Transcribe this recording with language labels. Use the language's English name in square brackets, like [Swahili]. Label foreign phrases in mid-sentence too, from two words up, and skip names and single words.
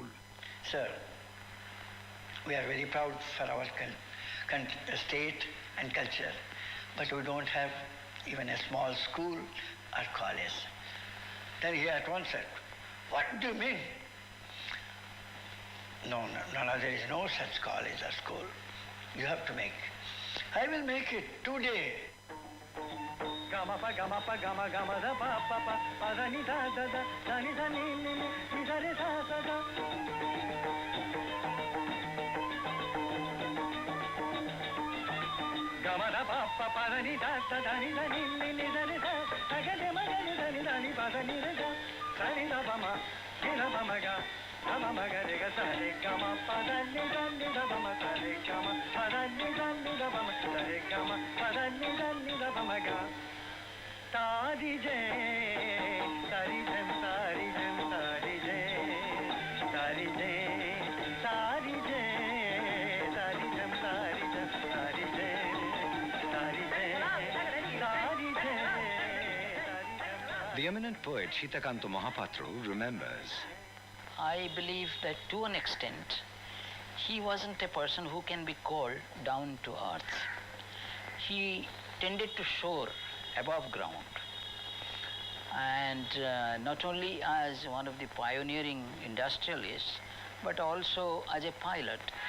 [English] Sir, we are very proud for our state and culture, but we don't have even a small school or college. Then he at once said, "What do you mean?" No, there is no such college or school. You have to make. I will make it today. Gama pa gama pa gama gama da pa pa pa pa da ni da da da da ni da ni ni ni da re da da da. Gama da pa pa pa da ni da da da ni da ni ni ni da re da da ga de ma ga ni da ni da ni pa da ni re da da ni da ba ma ni da ba ma ga. Gama ma ga re ga sa re gama pa da ni da ba ma sa re gama pa da ni da ba ma sa re gama pa da ni da ba ma ga. Tari jai, tari jam, tari jam, tari jai, tari jai, tari jai, tari jam, tari jam, tari jai, tari jai, tari jai. The eminent poet Shitakanto Mahapatru remembers. I believe that to an extent, he wasn't a person who can be called down to earth. He tended to soar above ground. And not only as one of the pioneering industrialists, but also as a pilot.